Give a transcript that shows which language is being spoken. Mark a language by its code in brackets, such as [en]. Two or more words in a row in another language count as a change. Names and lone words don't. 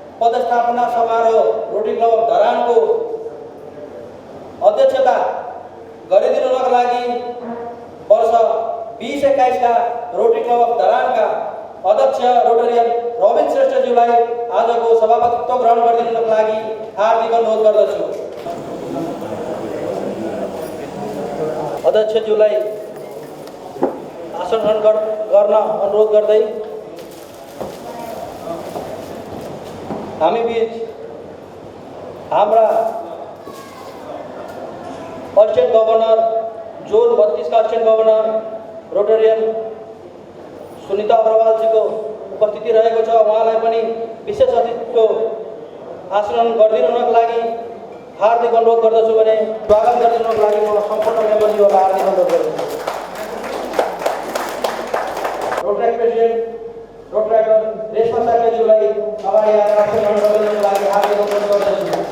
[ne] पदस्थापना समारोह रोटरी क्लब अफ धरानको अध्यक्षता गरिदिनुका लागि वर्ष 2021 का रोटरी क्लब अफ धरानका अध्यक्ष रोटरियन रबिन श्रेष्ठज्यूलाई आजको सभापतित्व ग्रहण गरिदिनुका लागि हार्दिक अनुरोध गर्दछु। अध्यक्षज्यूलाई आसन ग्रहण गर्न अनुरोध गर्दै हामी बीच हाम्रा [en] assistant governor [ne] जोन 32 का [en] assistant governor [ne] रोटरियन सुनीता अग्रवाल जी को उपस्थिति रहेको छ। उहाँलाई पनि विशेष अतिथिको आसन गरिदिनुका लागि हार्दिक अनुरोध गर्दछु भने स्वागत गरिदिनुका लागि म सम्पूर्ण मेम्बरज्यूहरूलाई हार्दिक अनुरोध गर्दछु। [en] Rotary president [ne] रोटरी रेशमा साकेज्यूलाई अगाडि आएर आसन ग्रहण गरिदिनुका लागि हार्दिक अनुरोध गर्दछु।